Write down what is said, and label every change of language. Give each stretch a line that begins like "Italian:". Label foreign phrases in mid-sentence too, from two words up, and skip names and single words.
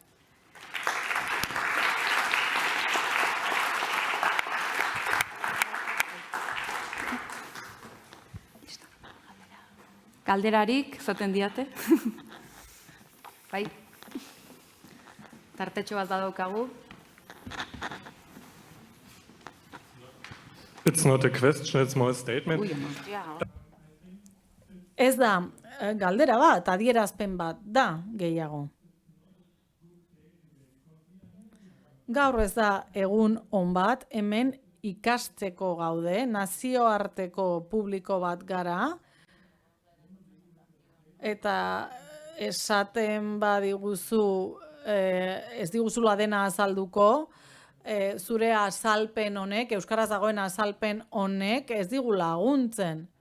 Basque: Galderarik, zaten diate? Bai. Tartetxo bat badaukagu.
English: It's not a question, it's more a statement.
Basque: Ez da galdera bat, adierazpen bat da gehiago. Gaur ez da egun on bat, hemen ikasteko gaude, nazioarteko publiko bat gara, eta esaten badiguzu, ez diguzula dena azalduko, zure azalpen honek, euskaraz dagoen azalpen honek ez digu laguntzen.